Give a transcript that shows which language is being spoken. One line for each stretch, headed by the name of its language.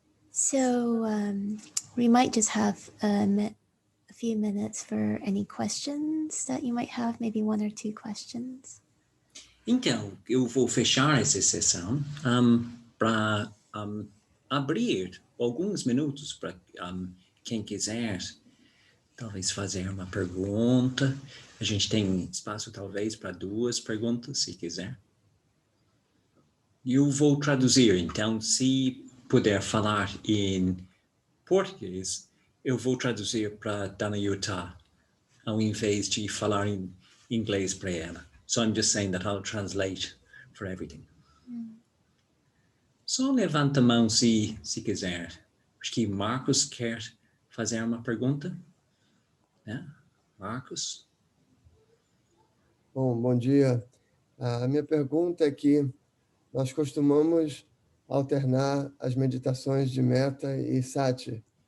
English: So we might just have a few minutes for any questions that you might have, maybe one or two questions.
Portuguese: Então, eu vou fechar essa sessão para abrir alguns minutos para quem quiser talvez fazer uma pergunta. A gente tem espaço talvez para 2 perguntas, se quiser. Eu vou traduzir, então, se puder falar em português, eu vou traduzir para Danayutta, ao invés de falar em inglês para ela.
English: So I'm just saying that I'll translate for everything.
Portuguese: Só levanta a mão se quiser. Acho que Marcos quer fazer uma pergunta. Né? Marcos? Bom dia. A minha pergunta é que nós costumamos alternar as meditações de meta e sati.